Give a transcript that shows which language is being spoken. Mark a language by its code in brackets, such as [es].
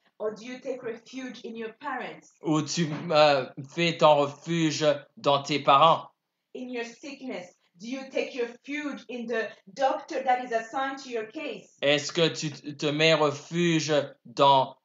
[en] Or do you take refuge in your parents? [fr] Ou tu fais ton refuge dans tes parents? [en] In your sickness, do you take refuge in the doctor that is assigned to your case? [fr] Est-ce que tu te mets refuge dans